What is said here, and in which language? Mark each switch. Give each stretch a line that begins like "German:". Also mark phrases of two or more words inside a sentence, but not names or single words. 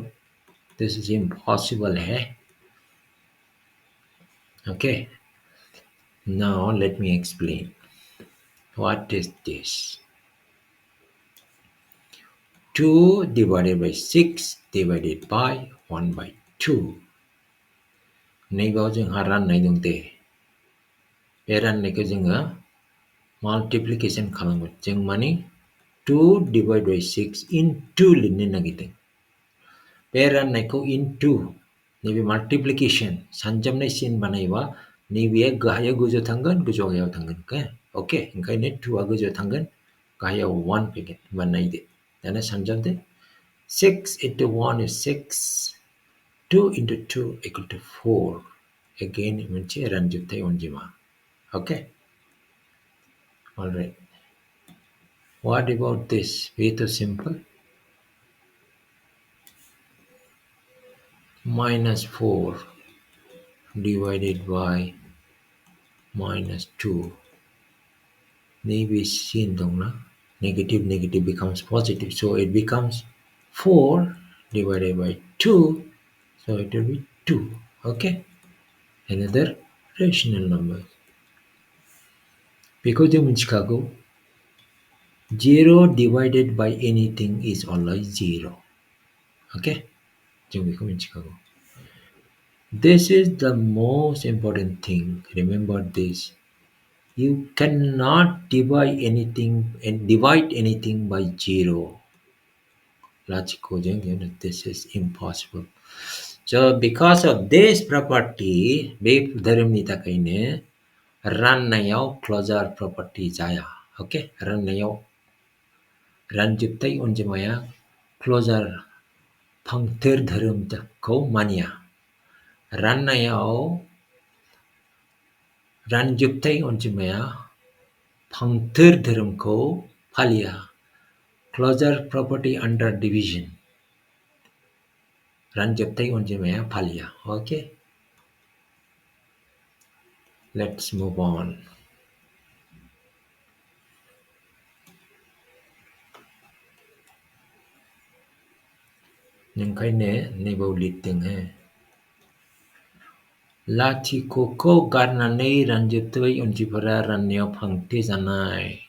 English: This is impossible. Okay. Now let me explain. What is this? 2 divided by 6 divided by 1 by 2.
Bodo: नैबाव जोंहा राननाय दं दे. बे राननायखौ जोङो multiplication खालामगोन. जों माने
English: 2 divided by 6 into
Bodo: लिरनो नागिरदों. बे राननायखौ into नैबे multiplication सानजाबनाय सिन बानायोबा नैबेया गाहायाव गोजौ थांगोन, गोजौआव गाहायाव थांगोन. Okay, ओंखायनो 2आ गोजौआव थांगोन, गाहायाव 1 फैगोन. होमबा नायदो. दाना सानजाबदो.
English: 6 into 1 is 6. 2 into 2 equal to 4. Again,
Bodo: मोनसे रानजोबथाय अनजिमा.
English: Okay. All right. What about this? Way too simple. Minus 4 divided by minus 2. Maybe seen
Bodo: dong na?
English: Negative becomes positive. So it becomes 4 divided by 2. So it will be 2. Okay. Another rational number. Because you
Bodo: मिथिखागौ 0
English: divided by anything is always 0.
Bodo: Okay? जों बेखौ मिथिखागौ.
English: This is the most important thing. Remember this. You cannot divide anything by 0. This is impossible. So because of this property,
Bodo: बे धोरोमनि थाखायनो राननायाव
English: closure property
Bodo: जाया. Okay? राननायाव रानजोबथाय अनजिमाया closure फांथेर धोरोमखौ मानिया. राननायाव रानजोबथाय अनजिमाया फांथेर धोरोमखौ फालिया.
English: Closure property under division.
Bodo: रानजोबथाय अनजिमाया फालिया.
English: Okay? Let's move on.
Bodo: ओंखायनो नैबाव लिरदों लाथिख'खौ गारनानै रानजोबथाय अनजिमाफोरा राननायाव फांथे जानाय.